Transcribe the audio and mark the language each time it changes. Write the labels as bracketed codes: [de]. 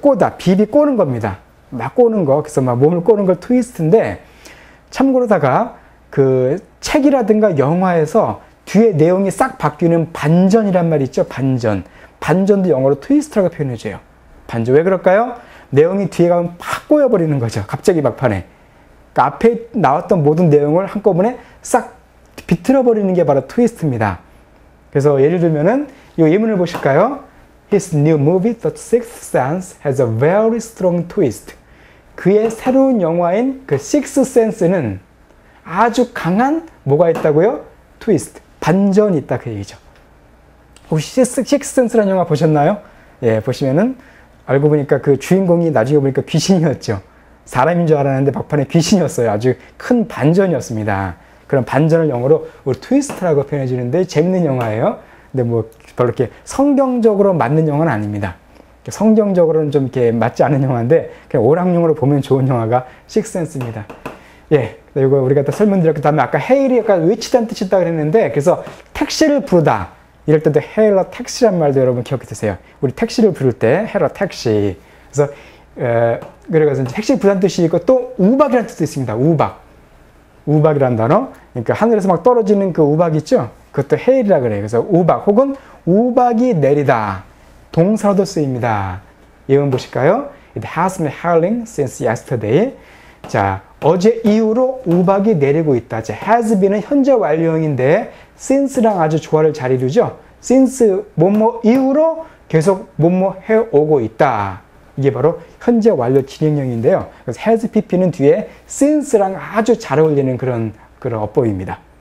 [ko] 꼬다, 비비 꼬는 겁니다. 막 꼬는 거, 그래서 막 몸을 꼬는 걸 트위스트인데, 참고로다가 그 책이라든가 영화에서 뒤에 내용이 싹 바뀌는 반전이란 말이 있죠. 반전도 영어로 트위스트라고 표현해줘요. 반전. 왜 그럴까요? 내용이 뒤에 가면 팍 꼬여버리는 거죠. 갑자기 막판에. 그러니까 앞에 나왔던 모든 내용을 한꺼번에 싹 비틀어버리는 게 바로 트위스트입니다. 그래서 예를 들면은 이 예문을 보실까요? [en] His new movie, The Sixth Sense, has a very strong twist. [ko] 그의 새로운 영화인 그 Sixth Sense는 아주 강한 뭐가 있다고요? 트위스트, 반전이 있다 그 얘기죠. 혹시 Sixth Sense라는 영화 보셨나요? 예, 보시면은 알고 보니까 그 주인공이 나중에 보니까 귀신이었죠. 사람인 줄 알았는데 막판에 귀신이었어요. 아주 큰 반전이었습니다. 그런 반전을 영어로 우리 트위스트라고 표현해 주는데 재밌는 영화예요. 근데 뭐 별로 이렇게 성경적으로 맞는 영화는 아닙니다. 성경적으로는 좀 이렇게 맞지 않은 영화인데 그냥 오락용으로 보면 좋은 영화가 식센스입니다. 예, 이거 우리가 또 설명드렸고, 그다음에 아까 헤일이 약간 외치다는 뜻이 있다고 그랬는데, 그래서 택시를 부르다 이럴 때도 헤일러 택시란 말도 여러분 기억해 두세요. 우리 택시를 부를 때 헤일러 택시. 그래서 그래서 택시 부르다는 뜻이 있고 또 우박이라는 뜻도 있습니다. 우박이라는 단어. 그러니까 하늘에서 막 떨어지는 그 우박 있죠? 그것도 헤일이라 그래요. 그래서 우박 혹은 우박이 내리다. 동사로도 쓰입니다. 예문 보실까요? [en] It has been hailing since yesterday. [ko] 자, 어제 이후로 우박이 내리고 있다. 자, has been은 현재 완료형인데 since랑 아주 조화를 잘 이루죠. since 뭐뭐 이후로 계속 뭐뭐 해오고 있다. 이게 바로 현재 완료 진행형인데요. 그래서 has pp는 뒤에 since랑 아주 잘 어울리는 그런 어법입니다.